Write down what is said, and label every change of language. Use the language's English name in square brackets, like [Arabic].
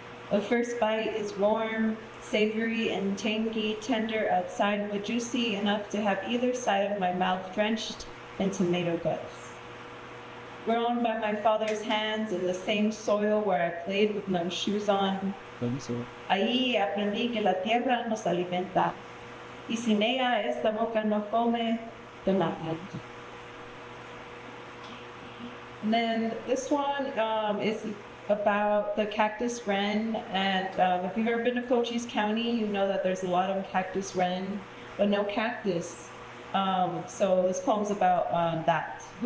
[English] The first bite is warm, savory, and tangy, tender outside, but juicy enough to have either side of my mouth drenched in tomato guts. Grown by my father's hands in the same soil where I played with no shoes on. [Spanish] Ahí aprendí que la tierra nos alimenta, y sin ella esta boca no come de nada. [English] And then this one is about the cactus wren, and if you've ever been to Cochise County, you know that there's a lot of cactus wren, but no cactus. So this poem's about that.